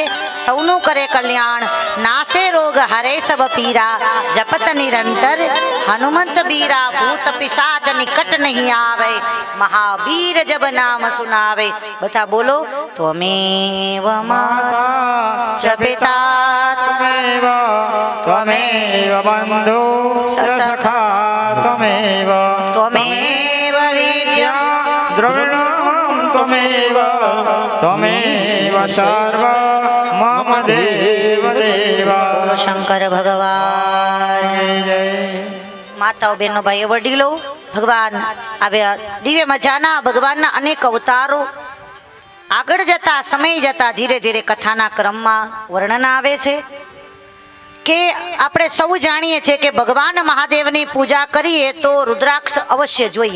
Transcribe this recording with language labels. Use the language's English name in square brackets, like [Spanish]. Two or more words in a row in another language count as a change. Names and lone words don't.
[Gujarati] સૌનું કરે કલ્યાણ, [Awadhi] नासै रोग हरै सब पीरा. जपत निरंतर हनुमत बीरा, भूत पिशाच निकट नहिं आवै. महाबीर जब नाम सुनावै. [Gujarati] બધા બોલો. [Sanskrit] ત્વમેવ માતા ચ પિતા त्वमेव बन्धु सखा त्वमेव त्वमेव विद्या द्रविणं त्वमेव सर्व मम देव देवा. [Gujarati] શંકર ભગવાન. માતાઓ બહેનો ભાઈઓ વડીલો, ભગવાન આવ્યા દિવ્ય મજાના ભગવાનના અનેક અવતારો. આગળ જતા સમય જતા ધીરે ધીરે કથાના ક્રમમાં વર્ણન આવે છે કે આપણે સૌ જાણીએ છીએ કે ભગવાન મહાદેવની પૂજા કરીએ તો રુદ્રાક્ષ અવશ્ય જોઈએ.